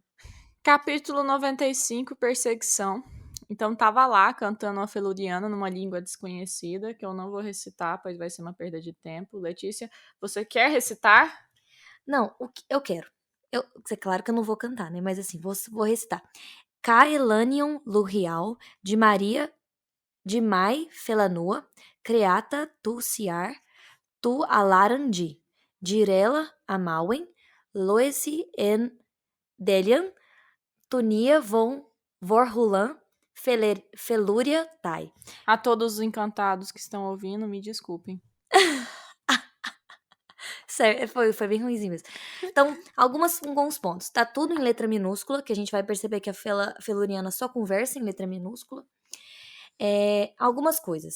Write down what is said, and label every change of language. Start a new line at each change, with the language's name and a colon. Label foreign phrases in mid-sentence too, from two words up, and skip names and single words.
Portuguese: Capítulo 95, Perseguição. Então tava lá cantando a Feluriana numa língua desconhecida, que eu não vou recitar, pois vai ser uma perda de tempo. Letícia, você quer recitar? Não, eu quero. É claro que eu não vou cantar, né? Mas assim, vou recitar. Caelanion Lurial, de Mai Felanua, Creata tu Ciar, tu Alarandi, Direla Amauen, Loesi en Delian, Tunia von Vorhulan, Felúria Tai. A todos os encantados que estão ouvindo, me desculpem. Sério, foi bem ruimzinho mesmo. Então, alguns pontos. Tá tudo em letra minúscula, que a gente vai perceber que a Feluriana só conversa em letra minúscula. Algumas coisas.